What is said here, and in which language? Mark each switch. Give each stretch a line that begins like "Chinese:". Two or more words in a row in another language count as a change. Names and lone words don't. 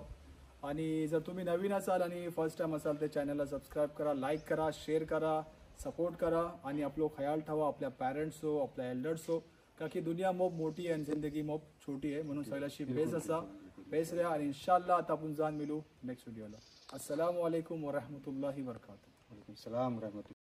Marathi: आणि जर तुम्ही नवीन असाल आणि
English: first time
Marathi: असाल तर चॅनलला सबस्क्राईब करा, लाईक करा, शेअर करा, सपोर्ट करा आणि आपलो ख्याल ठेवा, आपल्या पॅरेंट्स हो, आपल्या एल्डर्स हो, का की दुनिया मोब मोठी आहे आणि जिंदगी मोब छोटी आहे. म्हणून सगळ्याशी बेस असा, बेस राहा आणि इन्शाल्लाह आता आपण जाण मिळू नेक्स्ट व्हिडिओला.
Arabic: السلام عليكم و رحمة الله و بركاته. سلام رحمة